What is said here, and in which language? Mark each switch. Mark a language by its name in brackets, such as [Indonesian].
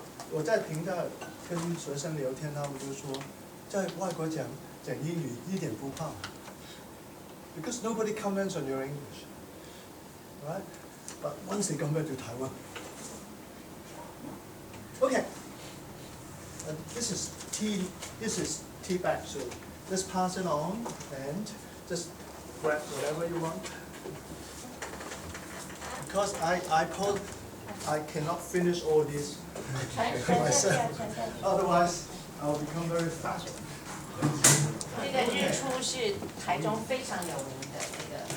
[Chinese] 我在平大跟学生聊天，他们就说，在外国讲英语一点不怕 ， because nobody comments on your English, right? [English] But once they come back to Taiwan, okay. This is tea bag, so just pass it on and just grab whatever you want. Because I cannot finish all this myself. Otherwise, I'll become very fat. [Chinese] 这个日出是台中非常有名的那个。